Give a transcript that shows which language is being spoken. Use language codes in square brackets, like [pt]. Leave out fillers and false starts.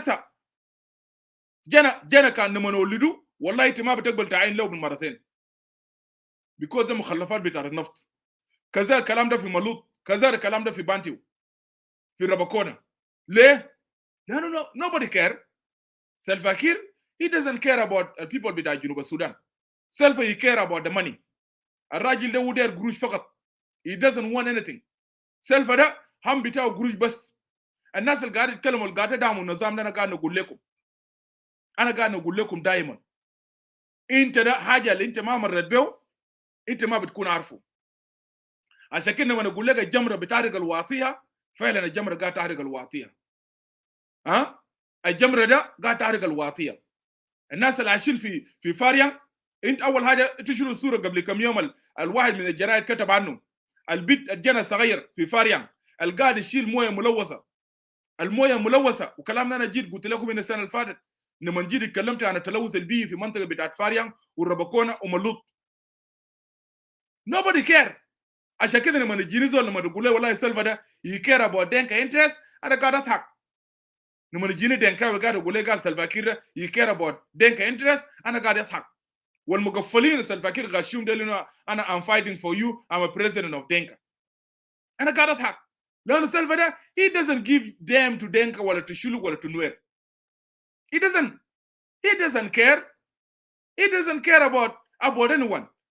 [ar] هسه جنا كان لما نولدوا والله انت ما بتقبل تعين له بالمرتين بيكون ده مخلفات بتاع النفط. كذا الكلام ده في ملوط، كذا الكلام ده في بانتيو، في ربكونا. ليه؟ لانه [en] nobody care. Salva Kiir he doesn't care about the people [ar] بتاع جنوب السودان. [en] Salva he care about the money. [ar] الراجل ده ودير قروش فقط. [en] He doesn't want anything. [ar] Salva ده هم بتاعه قروش بس. الناس اللي قاعد يتكلموا اللي قاعد يدعموا النظام ده، انا قاعد نقول لكم دائما انت ده حاجه اللي انت ما مرت به انت ما بتكون عارفه. عشان كده لما نقول لك الجمره بتحرق الواطيه، فعلا الجمره قاعد تحرق الواطيه. الجمره ده قاعد تحرق الواطيه. الناس اللي عايشين في فاريان، انت اول حاجه تشيلوا الصوره قبل كم يوم الواحد من الجرايد كتب عنه البيت الجنة صغير في فاريان القاعد يشيل مويه ملوثه. المويه ملوثه، وكلام ده انا جيت قلت لكم من السنه اللي فاتت لما جيت اتكلمت عن التلوث البيئي في منطقه بتاعت فاريان والربكونه وملوط. [en] nobody care. [ar] عشان كده لما نجيني زول لما نقول له والله سلفا ده يكير ابو دينكا انترست، انا قاعد اضحك. لما نجيني دينكا وقاعد اقول له قال سلفا كير يكير ابو دينكا انترست، انا قاعد اضحك. والمقفلين سلفا كير غشيم ده لانه انا [en] I'm fighting for you, I'm a president of Denka. [ar] انا قاعد اضحك لانه سلفا ده [en] he doesn't give damn to Denka ولا to Shuluk ولا to Nuer. He doesn't care. He doesn't care about anyone.